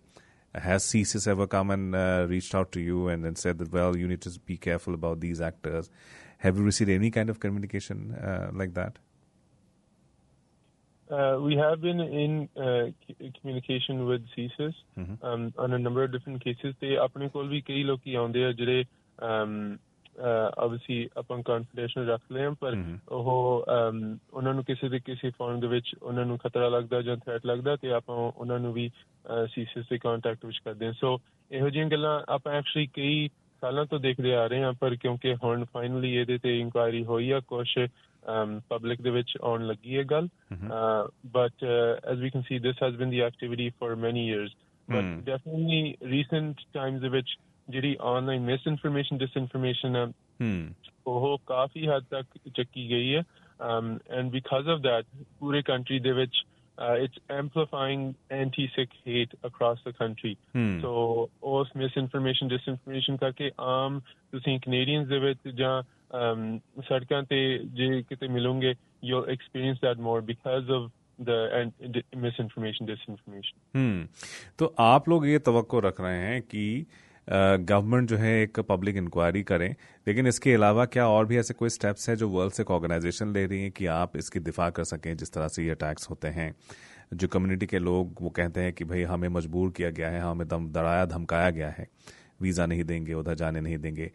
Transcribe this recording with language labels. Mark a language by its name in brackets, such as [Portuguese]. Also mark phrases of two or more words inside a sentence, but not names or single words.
[English] Has CSIS ever come and reached out to you and then said that, well, you need to be careful about these actors? Have you received any kind of communication like that? We have been in communication with CSIS on a number of different cases. [Punjabi] ਤੇ ਆਪਣੇ ਕੋਲ ਵੀ ਕਈ ਲੋਕੀ ਆਉਂਦੇ ਆ ਜਿਹੜੇ obviously ਆਪਾਂ confidential ਰੱਖਦੇ ਹਾਂ, ਪਰ ਉਹ ਉਹਨਾਂ ਨੂੰ ਕਿਸੇ ਫੋਰਮ ਦੇ ਵਿੱਚ ਉਹਨਾਂ ਨੂੰ ਖਤਰਾ ਲੱਗਦਾ ਜਾਂ ਥ੍ਰੈਟ ਲੱਗਦਾ ਤੇ ਆਪਾਂ ਉਹਨਾਂ ਨੂੰ ਵੀ CSIS ਦੇ ਕੰਟੈਕਟ ਵਿੱਚ ਕਰਦੇ ਹਾਂ. ਸੋ ਇਹੋ ਜਿਹੀਆਂ ਗੱਲਾਂ ਆਪਾਂ ਐਕਚੁਅਲੀ ਕਈ ਸਾਲਾਂ ਤੋਂ ਦੇਖਦੇ ਆ ਰਹੇ ਹਾਂ, ਪਰ ਕਿਉਂਕਿ ਹੁਣ ਫਾਈਨਲੀ ਇਹਦੇ ਤੇ ਇਨਕੁਆਇਰੀ ਹੋਈ ਆ, ਕੁਛ public ਦੇ ਵਿੱਚ ਆਉਣ ਲੱਗੀ ਹੈ ਗੱਲ. [English] But as we can see, this has been the activity for many years. But definitely recent times [Punjabi] ਦੇ ਵਿੱਚ ਜਿਹੜੀ [English] online misinformation, disinformation [Punjabi] ਉਹ ਕਾਫੀ ਹੱਦ ਤੱਕ ਚੱਕੀ ਗਈ ਹੈ. [English] And because of that, [Punjabi] ਪੂਰੇ country ਦੇ ਵਿੱਚ [English] it's amplifying anti-Sikh hate across the country. [Punjabi] So ਉਸ [English] misinformation, disinformation [Punjabi] ਕਰਕੇ ਆਮ ਤੁਸੀਂ Canadians ਦੇ ਵਿੱਚ ਜਾਂ ਸੜਕਾਂ ਤੇ ਜੇ ਕਿਤੇ ਮਿਲੋਗੇ, [English] you'll experience that more because of the misinformation, disinformation. [Hindi] तो आप लोग ये तवक्को रख रहे हैं कि गवर्नमेंट जो है एक [English] public inquiry [Hindi] करें, लेकिन इसके अलावा क्या और भी ऐसे कोई स्टेप्स हैं जो वर्ल्ड सिख ऑर्गेनाइजेशन ले रही है कि आप इसकी दिफा कर सकें जिस तरह से ये अटैक्स होते हैं? जो कम्युनिटी के लोग वो कहते हैं कि भाई हमें मजबूर किया गया है, हमें डराया धमकाया गया है, वीज़ा नहीं देंगे, उधर जाने नहीं देंगे.